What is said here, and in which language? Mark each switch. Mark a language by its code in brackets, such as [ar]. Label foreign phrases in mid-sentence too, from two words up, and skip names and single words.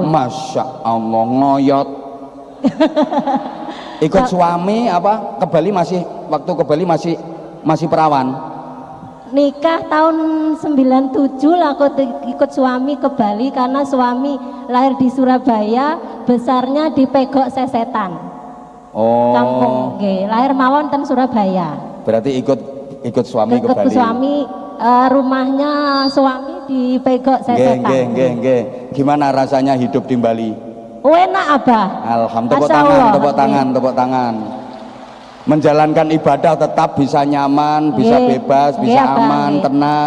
[ar] ما شاء الله, [jv] ngoyot. [id] Ikut suami apa ke Bali, waktu ke Bali masih perawan? Nikah tahun 97 lah, aku ikut suami ke Bali karena suami lahir di Surabaya, besarnya di Pegok Sesetan. Oh. [jv] Kampung lahir mawon ten Surabaya. [id] Berarti ikut suami ke Bali. Suami rumahnya suami di Pegok Sesetan. Gimana rasanya hidup di Bali? Enak Abah. Alhamdulillah, tepuk tangan. Menjalankan ibadah tetap bisa nyaman, bisa bebas, bisa aman, tenang.